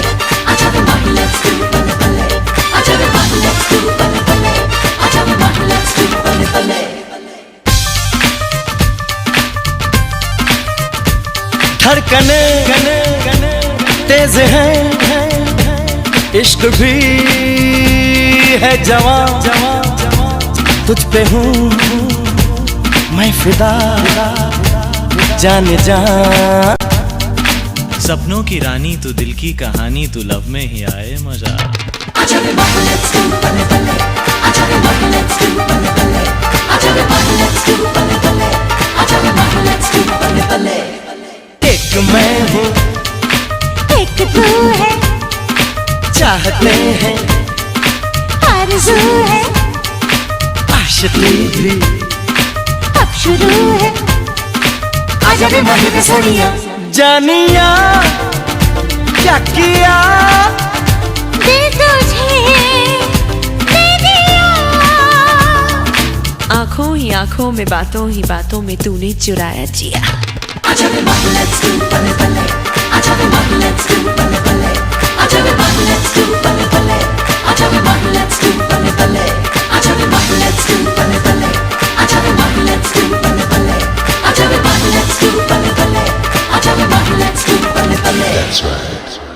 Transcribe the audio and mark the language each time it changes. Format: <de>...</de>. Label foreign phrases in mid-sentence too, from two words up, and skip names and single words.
<hi>आजा रे माही</hi> <en>let's do</en> <hi>बल्ले बल्ले, आजा रे माही</hi> <en>let's do</en> <hi>बल्ले बल्ले, आजा रे माही</hi> <en>let's do</en> <hi>बल्ले बल्ले। धड़कने तेज है, इश्क भी है जवां, तुझ पे हूँ मैं फिदा, जाने जा। सपनों की रानी तू, दिल की कहानी तू, लब में ही आए मजा। आजा रे माही</hi> <en>let's do</en> <hi>बल्ले बल्ले, आजा रे माही</hi> <en>let's do</en> <hi>बल्ले बल्ले, आजा रे माही</hi> <en>let's do</en> <hi>बल्ले बल्ले, आजा रे माही</hi> <en>let's do</en> <hi>बल्ले बल्ले। एक मैं हूँ एक तू है, चाहते हैं आरज़ू है, आशिकी भी अब शुरू है। आजा वे मालिक सोनिया। जानिया क्या किया दे तुझे दे दिया। आंखों ही आंखों में, बातों ही बातों में तूने चुराया जिया। आजा रे माही</hi> <en>let's do</en> <hi>बल्ले बल्ले, आजा रे माही</hi> <en>let's do</en> <hi>बल्ले बल्ले, आजा रे माही</hi> <en>let's do</en> <hi>बल्ले बल्ले, आजा रे माही</hi> <en>let's do</en> <hi>बल्ले बल्ले, आजा रे माही</hi> <en>let's do</en> <hi>बल्ले बल्ले, आजा रे माही</hi> <en>let's do</en> <hi>बल्ले बल्ले, आजा रे माही</hi> <en>let's do</en> <hi>बल्ले बल्ले, आजा रे माही</hi> <en>let's do</en> <hi>बल्ले बल्ले।</hi> <en>That's right.</en>